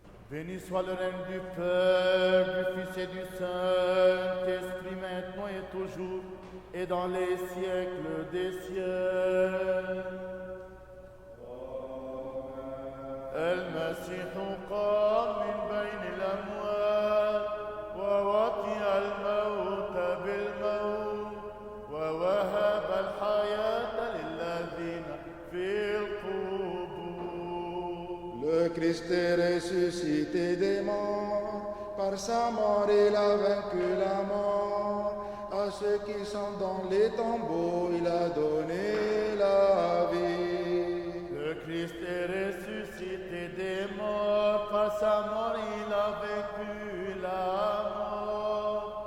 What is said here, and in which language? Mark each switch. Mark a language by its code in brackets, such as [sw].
[fr] Béni soit le règne du Père, du Fils et du Saint-Esprit, maintenant et toujours, et dans les siècles des siècles. [ar] المسيح قام من بين الأموات ووطئ الموت بالموت ووهب الحياة للذين في القبور. [fr] Le Christ est ressuscité des morts, par sa mort il a vaincu la mort. À ceux qui sont dans les tombeaux, il a donné la vie. Le Christ est ressuscité des morts, par sa mort il a vaincu la mort.